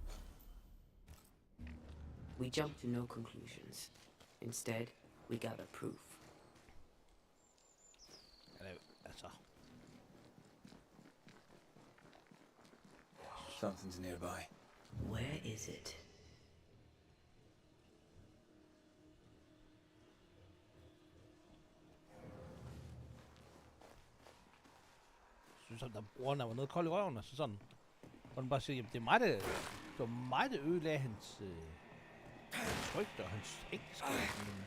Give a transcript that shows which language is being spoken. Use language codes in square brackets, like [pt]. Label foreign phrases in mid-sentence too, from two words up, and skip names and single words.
[en] We jump to no conclusions. Instead, we gather proof. Hello, that's all. Something's nearby. Where is it? [da] Jeg synes, at brugeren var noget kold i røven, og så sådan. Og den bare siger, jamen det var mig, der ødelagde hans frygt og hans ægteskab.